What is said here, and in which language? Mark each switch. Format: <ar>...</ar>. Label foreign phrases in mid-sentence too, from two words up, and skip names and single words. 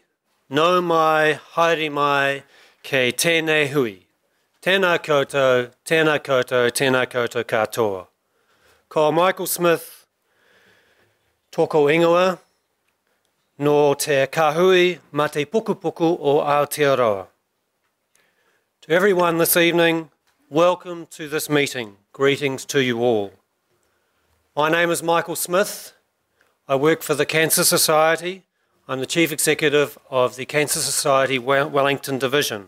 <mi>No mai, haere mai, kei tēnei hui. Tēnā koutou, tēnā koutou, tēnā koutou katoa. Ko Michael Smith, tōko ingoa, no te kahui ma te pukupuku o Aotearoa.</mi> <en>To everyone this evening, welcome to this meeting. Greetings to you all. My name is Michael Smith. I work for the Cancer Society. I'm the Chief Executive of the Cancer Society Wellington Division.</en>